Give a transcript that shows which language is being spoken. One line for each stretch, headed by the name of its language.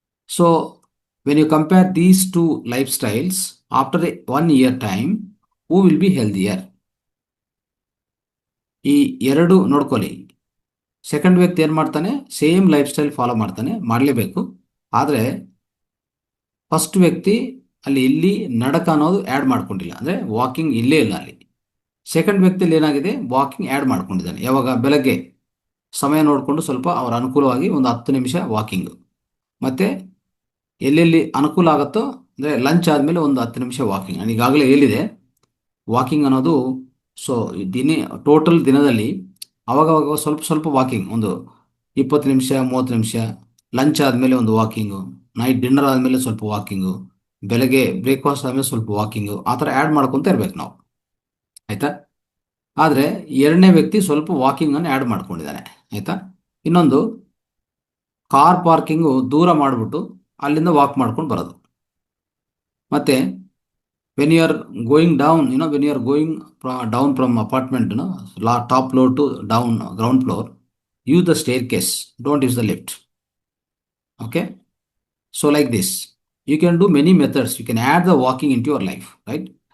English: So when you compare these two lifestyles, after 1 year time, who will be healthier?
Kannada: ಈ ಎರಡು ನೋಡ್ಕೊಳ್ಳಿ. Second ವ್ಯಕ್ತಿ ಏನು ಮಾಡ್ತಾನೆ, ಸೇಮ್ ಲೈಫ್ ಸ್ಟೈಲ್ ಫಾಲೋ ಮಾಡ್ತಾನೆ, ಮಾಡಲೇಬೇಕು. ಆದರೆ ಫಸ್ಟ್ ವ್ಯಕ್ತಿ ಇಲ್ಲಿ ನಡಕ ಅನ್ನೋದು ಆ್ಯಡ್ ಮಾಡ್ಕೊಂಡಿಲ್ಲ, ಅಂದರೆ ವಾಕಿಂಗ್ ಇಲ್ಲೇ ಇಲ್ಲ ಅಲ್ಲಿ. ಸೆಕೆಂಡ್ ವ್ಯಕ್ತಿಯಲ್ಲಿ ಏನಾಗಿದೆ, ವಾಕಿಂಗ್ ಆ್ಯಡ್ ಮಾಡ್ಕೊಂಡಿದ್ದಾನೆ. ಯಾವಾಗ, ಬೆಳಗ್ಗೆ ಸಮಯ ನೋಡಿಕೊಂಡು ಸ್ವಲ್ಪ ಅವರ ಅನುಕೂಲವಾಗಿ ಒಂದು 10 ನಿಮಿಷ ವಾಕಿಂಗು, ಮತ್ತು ಎಲ್ಲೆಲ್ಲಿ ಅನುಕೂಲ ಆಗುತ್ತೋ ಅಂದರೆ ಲಂಚ್ ಆದಮೇಲೆ ಒಂದು 10 ನಿಮಿಷ ವಾಕಿಂಗ್. ನಾನು ಈಗಾಗಲೇ ಹೇಳಿದೆ, ವಾಕಿಂಗ್ ಅನ್ನೋದು ಸೊ ದಿನ ಟೋಟಲ್ ದಿನದಲ್ಲಿ ಅವಾಗವಾಗ ಸ್ವಲ್ಪ ಸ್ವಲ್ಪ ವಾಕಿಂಗ್, ಒಂದು 20 ನಿಮಿಷ 30 ನಿಮಿಷ, ಲಂಚ್ ಆದಮೇಲೆ ಒಂದು ವಾಕಿಂಗು, ನೈಟ್ ಡಿನ್ನರ್ ಆದಮೇಲೆ ಸ್ವಲ್ಪ ವಾಕಿಂಗು, ಬೆಳಗ್ಗೆ ಬ್ರೇಕ್ಫಾಸ್ಟ್ ಆದಮೇಲೆ ಸ್ವಲ್ಪ ವಾಕಿಂಗು, ಆ ಥರ ಆ್ಯಡ್ ಮಾಡ್ಕೊತ ಇರ್ಬೇಕು ನಾವು, ಆಯಿತಾ. ಆದರೆ ಎರಡನೇ ವ್ಯಕ್ತಿ ಸ್ವಲ್ಪ ವಾಕಿಂಗನ್ನು ಆ್ಯಡ್ ಮಾಡ್ಕೊಂಡಿದ್ದಾನೆ, ಆಯಿತಾ. ಇನ್ನೊಂದು ಕಾರ್ ಪಾರ್ಕಿಂಗು ದೂರ ಮಾಡಿಬಿಟ್ಟು ಅಲ್ಲಿಂದ ವಾಕ್ ಮಾಡ್ಕೊಂಡು ಬರೋದು. ಮತ್ತು
English: when you are going down, when you are going down from apartment, top floor to down ground floor, use the staircase, don't use the lift. Okay, so like this you can do many methods, you can add the walking into your life, right?